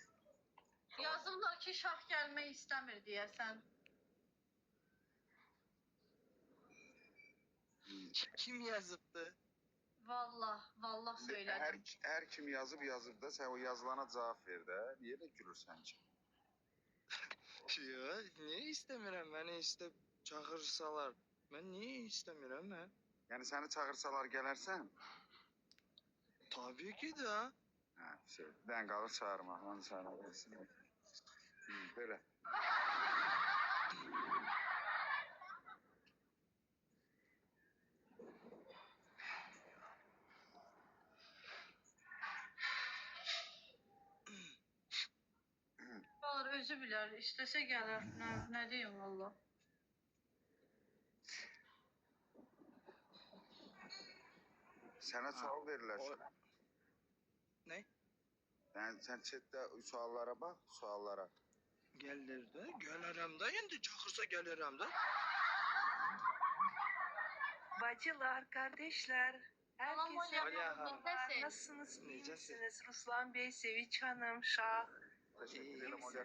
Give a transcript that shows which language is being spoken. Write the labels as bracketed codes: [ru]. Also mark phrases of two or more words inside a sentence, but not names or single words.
[az] Yazırlar ki şah gelmeyi istəmir deyəsən. Kim yazıptı? [tr] Vallah söyledim. [az] Hər kim yazıb da sən o yazılana cavab ver də. Niyə də gülürsən ki? [tr] Yo, niye istemiyorum? Beni çağırsalar. Ben niye istemiyorum ben? [az] Yəni səni çağırsalar gələrsən? [tr] Tabii ki de. [az] Hə, dən qalır çağırmaq, onu çağırmaq. Belə. Olur özü bilər, istəsə gələr. Nə deyim valla. Sənə sual verirlər. [tr] Ne? [az] Yəni sən chatdə suallara bax, suallara. [tr] Gelir de. Gelirim de. Şimdi çağırsa gelirim de. Bacılar, kardeşler, herkese Selam merhabalar. hocam. Nasılsınız? İyi [az] Necəsiz? [tr] misiniz? Ruslan Bey, Sevinç Hanım, Şah. [az] Təşəkkür [tr] İyi [az] edirəm. [tr] misiniz?